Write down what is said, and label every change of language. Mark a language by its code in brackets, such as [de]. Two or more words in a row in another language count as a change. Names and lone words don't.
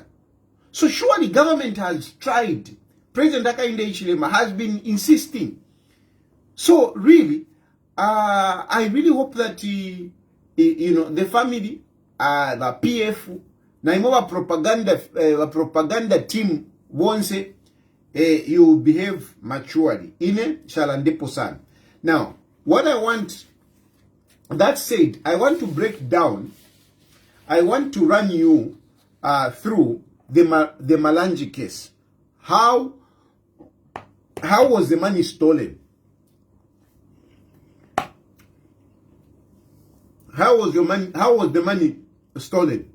[en] So surely government has tried. President Hakainde Hichilema has been insisting. So really, I really hope that the family, the PF, Naimova propaganda team won't say you behave maturely. [bem] Ine shalandepo san. [en] Now, what I want, that said, I want to break down, I want to run you through the Malanji case. How was the money stolen? How was the money stolen?